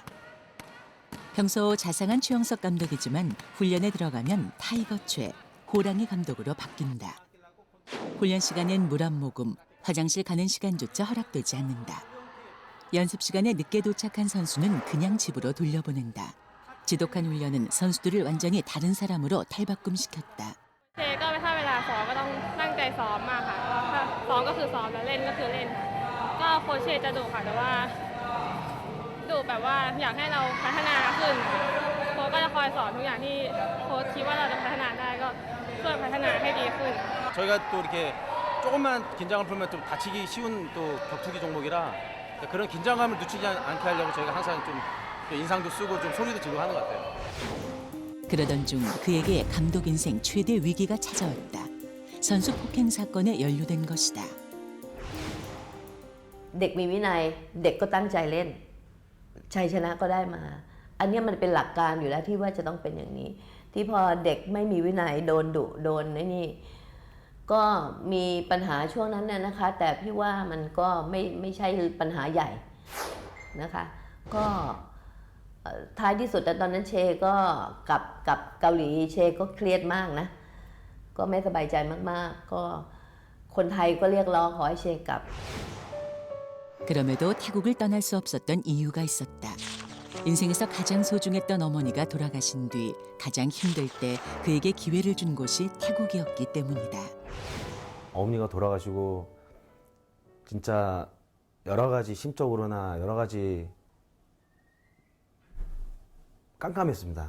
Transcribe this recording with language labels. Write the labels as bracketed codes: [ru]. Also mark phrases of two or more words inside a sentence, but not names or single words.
[ko] 평소 자상한 최영석 감독이지만 훈련에 들어가면 타이거 최, 호랑이 감독으로 바뀐다. 훈련 시간엔 물 한 모금, 화장실 가는 시간조차 허락되지 않는다. 연습 시간에 늦게 도착한 선수는 그냥 집으로 돌려보낸다. 지독한 훈련은 선수들을 완전히 다른 사람으로 탈바꿈시켰다. [th] เจก็ไม่ถ้าเวลาซ้อมก็ต้องตั้งใจซ้อมมากค่ะถ้าซ้อมก็คือซ้อมแล้วเล่นก็คือเล่นก็โค้ชเชจะดุค่ะแต่ว่าดุแบบว่าอยากให้เราพัฒนาขึ้นโค้ชก็จะคอยสอนทุกอย่างที่โค้ชคิดว่าเราจะพัฒนาได้ก็ช่วยพัฒนาให้ดีขึ้น [ko] 저희가 또 이렇게 조금만 긴장을 풀면 또 다치기 쉬운 또 격투기 종목이라 그런 긴장감을 늦추지 않게 하려고 저희가 항상 좀 인상도 쓰고 좀 소리도 지르고 하는 것 같아요. 그러던 중 그에게 감독 인생 최대 위기가 찾아왔다. 선수 폭행 사건에 연루된 것이다. [th] เด็กมีวินัยเด็กก็ตั้งใจเล่นชัยชนะก็ได้มา อันเนี้ยมันเป็นหลักการอยู่แล้วที่ว่าจะ ต้องเป็นอย่างนี้ ที่พอเด็กไม่มีวินัยโดนดุโดนนี่ก็มีปัญหาช่วงนั้นน่ะนะคะ แต่พี่ว่ามันก็ไม่ใช่ปัญหาใหญ่นะคะก็ท้ายที่สุดตอนนั้นเชก็กับเกาหลีเชก็เครียดมากนะก็ไม่สบายใจมากๆก็คนไทยก็เรียกร้องขอให้เชกลับ [ko] 그럼에도 태국을 떠날 수 없었던 이유가 있었다. 인생에서 가장 소중했던 어머니가 돌아가신 뒤 가장 힘들 때 그에게 기회를 준 곳이 태국이었기 때문이다. 어머니가 돌아가시고 진짜 여러 가지 심적으로나 여러 가지 깜깜했습니다.